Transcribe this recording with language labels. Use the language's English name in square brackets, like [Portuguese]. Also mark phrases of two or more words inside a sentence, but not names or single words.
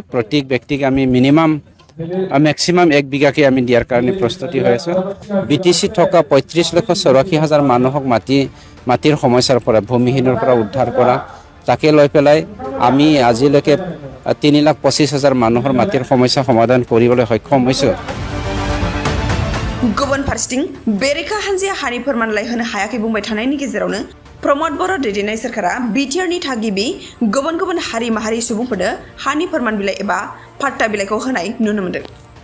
[Assamese] প্ৰত্যেক ব্যক্তিক আমি মেক্সিমাম 1 বিঘাকে আমি দিয়াৰ কাৰণে প্ৰস্তুতি হৈ আছোঁ। বিটিচি থকা 35,84,000 মানুহক মাটিৰ সমস্যাৰ পৰা ভূমিহীনৰ পৰা উদ্ধাৰ কৰা তাকে লৈ পেলাই আমি আজিলৈকে 3,25,000 মানুহৰ মাটিৰ সমস্যা সমাধান কৰিবলৈ সক্ষম হৈছোঁ। [Bodo] गुबुन फारसेथिं बेरेखा हान्जाया हानि फोरमानलाइ होनो हायाखै बुंबाय थानायनि गेजेरावनो प्रमद बर' दैदेननाय सोरखारा बिटिआरनि थागिबि गुबुन गुबुन हारि माहारि सुबुंफोरनो हानि फोरमान बिलाइ एबा पाट्टा बिलाइखौ होनाय नुनो मोन्दों।